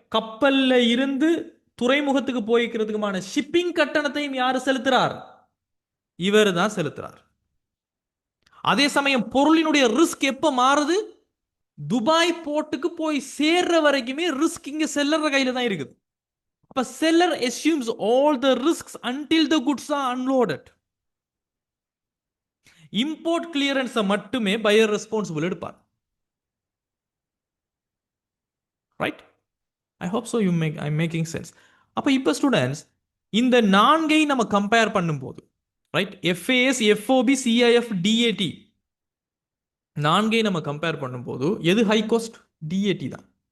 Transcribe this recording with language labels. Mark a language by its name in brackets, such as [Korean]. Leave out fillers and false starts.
[Tamil] கப்பல்ல இருந்து துறைமுகத்துக்கு போய்க்கிறதுக்குமான ஷிப்பிங் கட்டணத்தையும் யாரு செலுத்துறார்? இவர் தான் செலுத்துறார். அதே சமயம் பொருளினுடைய ரிஸ்க் எப்ப மாறுது? துபாய் போர்ட்டுக்கு போய் சேர்ற வரைக்குமே ரிஸ்க் இங்க செல்லற கையில தான் இருக்குது. [English] அப்ப seller assumes all the risks until the goods are unloaded. [Tamil] Import clearance மட்டுமே பையர் ரெஸ்பான்சிபிள் எடுப்பார். Right? [English] I hope so you make I making sense. [Tamil] அப்ப இப்ப ஸ்டூடெண்ட்ஸ், இந்த நான்கை நம்ம கம்பேர் பண்ணும்போது, right, FAS, FOB, CIF, DAT நான்கை நம்ம கம்பேர் பண்ணும்போது எது ஹை காஸ்ட்? DAT தான்.